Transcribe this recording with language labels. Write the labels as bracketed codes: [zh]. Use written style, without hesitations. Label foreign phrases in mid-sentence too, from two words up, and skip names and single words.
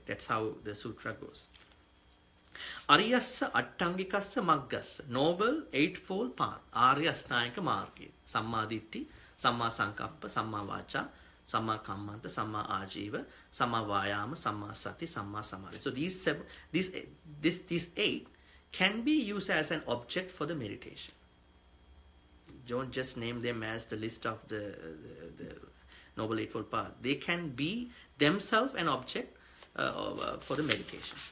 [en] That's how the sutra goes. [pi] Ariyassa Attangikassa Maggassa, [en] Noble Eightfold Path, [sa] आर्य अष्टांग मार्ग, [pi] Samma Ditti, Samma Sankappa, Samma Vacha, Samma Kammanta, Samma Ajiva, Samma Vayama, Samma Sati, Samma Samadhi. [en] So these 8 can be used as an object for the meditation. Don't just name them as the list of the Noble Eightfold Path. They can be themselves an object for the meditation.